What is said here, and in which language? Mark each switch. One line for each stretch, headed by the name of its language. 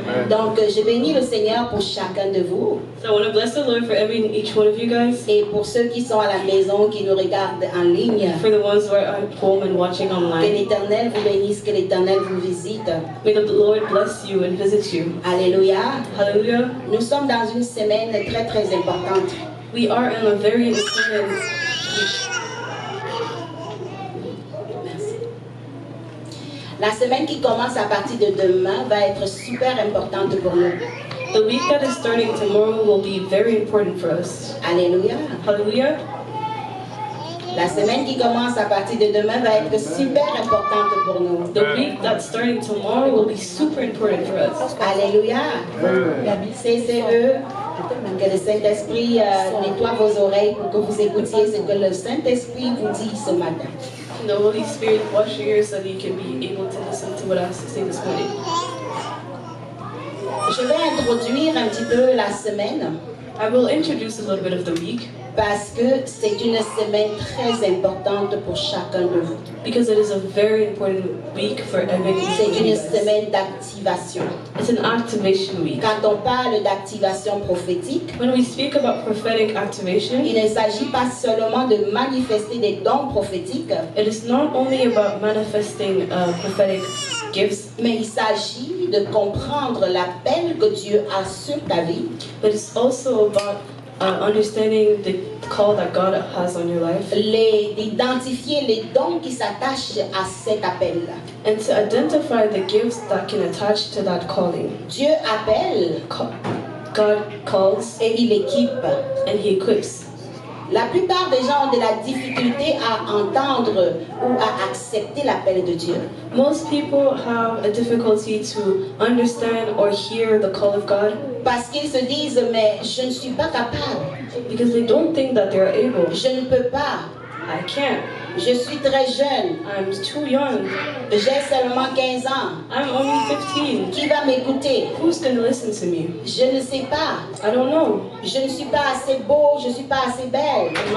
French: Donc, je bénis le Seigneur pour chacun de vous.
English: So I want to bless the Lord for each one of you guys.
French: Et pour ceux qui sont à la maison, qui nous regardent en ligne.
English: For the ones who are at home and watching
French: Que
English: online.
French: l'Éternel vous bénisse, que l'Éternel vous visite.
English: May the Lord bless you and visit you.
French: Alléluia.
English: Hallelujah.
French: Nous sommes dans une semaine très très importante.
English: We are in a very important week.
French: La semaine qui commence à partir de demain va être super importante pour nous.
English: The week that is starting tomorrow will be very important for us.
French: Alléluia.
English: Hallelujah.
French: La semaine qui commence à partir de demain va être super importante pour nous.
English: The week that's starting tomorrow will be super important for us.
French: Alléluia. CCE. Que le Saint-Esprit nettoie vos oreilles pour que vous écoutiez ce que le Saint-Esprit vous dit ce matin.
English: The Holy Spirit wash your ears so that you can be able to listen to what I have to say this morning.
French: Je vais introduire un petit peu la semaine
English: I will introduce a little bit of the week
French: parce que c'est une semaine très importante pour chacun de vous.
English: because it is a very important week for every
French: C'est une
English: one.
French: semaine d'activation.
English: It's an activation week.
French: Quand on parle d'activation prophétique,
English: When we speak about prophetic activation,
French: il ne s'agit pas seulement de manifester des dons prophétiques,
English: it is not only about manifesting prophetic gifts,
French: mais il s'agit de comprendre l'appel que Dieu a sur ta vie,
English: but it's also about understanding the call that God has on your life
French: d'identifier les dons qui s'attachent à cet appel-là.
English: and to identify the gifts that can attach to that calling.
French: Dieu appelle
English: God calls
French: et il équipe.
English: and He equips.
French: La plupart des gens ont de la difficulté à entendre ou à accepter l'appel de Dieu.
English: Most people have a difficulty to understand or hear the call of God
French: Parce qu'ils se disent, mais je ne suis pas capable,
English: because they don't think that they're able.
French: je ne peux pas,
English: I can't.
French: je suis très jeune,
English: I'm too young.
French: j'ai seulement 15 ans.
English: I'm only 15.
French: Qui va m'écouter?
English: Who's going to listen to me?
French: Je ne sais pas.
English: I don't know.
French: Je ne suis pas assez beau, je ne suis pas assez belle.